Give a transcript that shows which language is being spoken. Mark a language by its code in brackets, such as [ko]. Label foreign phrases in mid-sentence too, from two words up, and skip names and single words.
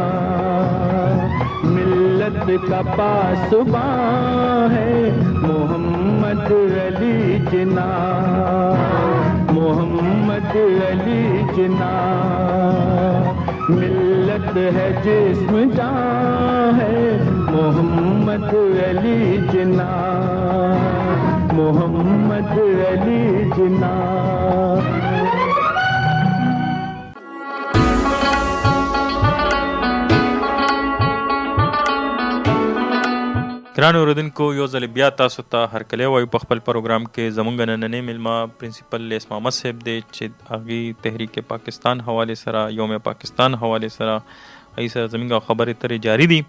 [ur] ملت کا پاسباں ہے محمد علی جناح، محمد علی جناح. ملت ہے جسم جاں ہے محمد علی جناح، محمد علی جناح. [ps] ګران اوریدونکو یو ځل بیا تاسو ته هرکلی وایو په خپل پروګرام کې. زموږ نننی میلمه پرنسپل لیس محمد صاحب دی چې هغې تحریک پاکستان حوالې سره یوم پاکستان حوالې سره هغې سره زموږ خبرې اترې جاري دي.